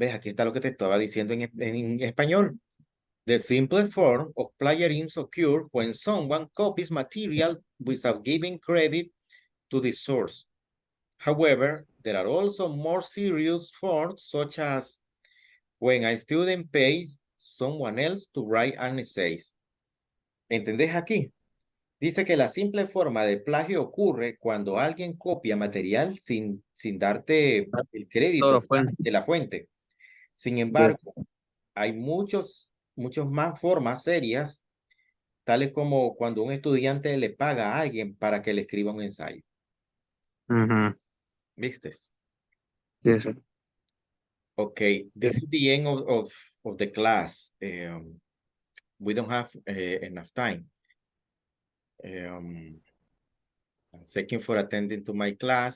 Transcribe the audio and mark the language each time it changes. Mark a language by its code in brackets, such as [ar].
[es] Ves, aquí está lo que te estaba diciendo en español. [en] The simplest form of plagiarism occurs when someone copies material without giving credit to the source. However, there are also more serious forms, such as when a student pays someone else to write an essay. [es] ¿Entendés aquí? Dice que la simple forma de plagio ocurre cuando alguien copia material sin darte el Toda crédito la fuente. de la fuente. Sin [en] Yes. [es] embargo, hay muchos más formas serias, tales como cuando un estudiante le paga a alguien para que le escriba un ensayo. Ujú. ¿Viste? [en] Yes. Okay, this is the end of the class. We don't have enough time. Thank you for attending to my class.